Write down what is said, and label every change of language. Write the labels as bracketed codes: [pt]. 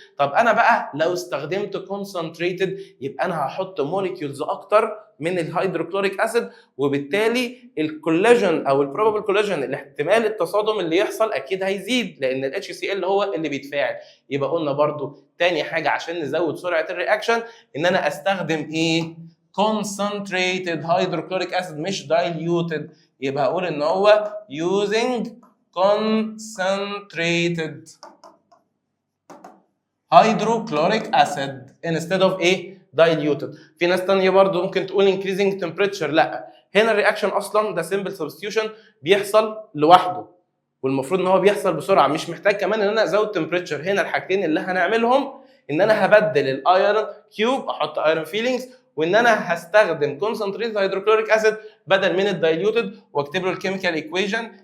[ar] طب انا بقى لو استخدمت كونسنتريتد يبقى انا هحط موليكيولز اكتر من الهيدروكلوريك اسيد، وبالتالي الكولاجين او البروبابل كولاجين الاحتمال التصادم اللي يحصل اكيد هيزيد، لان الاتش سي ال هو اللي بيتفاعل. يبقى قلنا برضو تاني حاجه عشان نزود سرعه الرياكشن ان انا استخدم ايه؟ [en] concentrated hydrochloric acid [ar] مش diluted. يبقى هقول ان هو [en] using concentrated hydrochloric acid instead of ايه؟ diluted. [ar] في ناس تانية برضو ممكن تقول [en] increasing temperature. [ar] لا، هنا الرياكشن اصلا ده simple substitution بيحصل لوحده، والمفروض ان هو بيحصل بسرعه، مش محتاج كمان ان انا ازود تمبريتشر. هنا الحاجتين اللي هنعملهم ان انا هبدل الايرون كيوب احط ايرون فيلينجز، وان انا هستخدم كونسنتريتد هيدروكلوريك اسيد بدل من الدايليوتد، واكتب له الكيميكال ايكويشن.